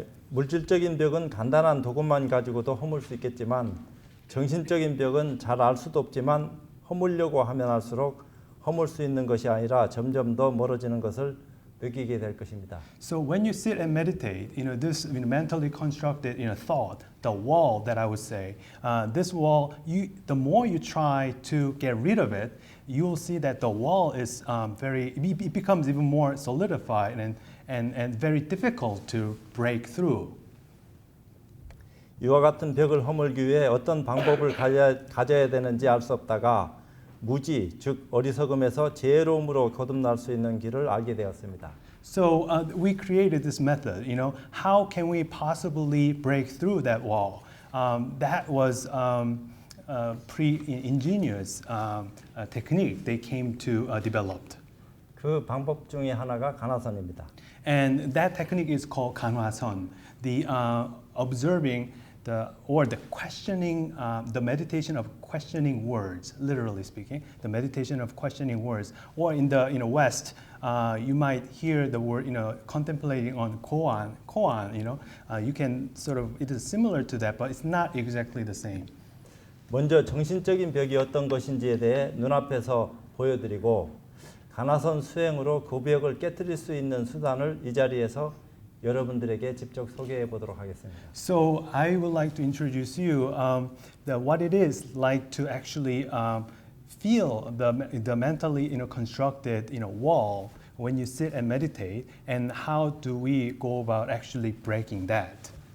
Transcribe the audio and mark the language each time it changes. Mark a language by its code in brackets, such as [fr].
[ko] 물질적인 벽은 간단한 도구만 가지고도 허물 수 있겠지만 정신적인 벽은 잘 알 수도 없지만 허물려고 하면 할수록 허물 수 있는 것이 아니라 점점 더 멀어지는 것을 느끼게 될 것입니다. [en] So when you sit and meditate, this mentally constructed thought, the wall that I would say, this wall, the more you try to get rid of it, you will see that the wall is it becomes even more solidified and very difficult to break through. [ko] 이와 같은 벽을 허물기 위해 어떤 방법을 가져야 되는지 알 수 없다가 무지, 즉 어리석음에서 지혜로움으로 거듭날 수 있는 길을 알게 되었습니다. [en] So we created this method. How can we possibly break through that wall? That was pre-ingenious technique they came to develop. [ko] 그 방법 중에 하나가 간화선입니다. [en] And that technique is called 간화선, the observing the questioning, the meditation of questioning words, literally speaking, the meditation of questioning words. Or in the West, you might hear the word, contemplating on koan, you can sort of, it is similar to that, but it's not exactly the same. [ko] 먼저 정신적인 벽이 어떤 것인지에 대해 눈앞에서 보여드리고 간화선 수행으로 그 벽을 깨뜨릴 수 있는 수단을 이 자리에서 여러분들에게 직접 소개해 보도록 하겠습니다. [en] So I would like to introduce you what it is like to actually feel the mentally constructed wall when you sit and meditate, and how do we go about actually breaking that?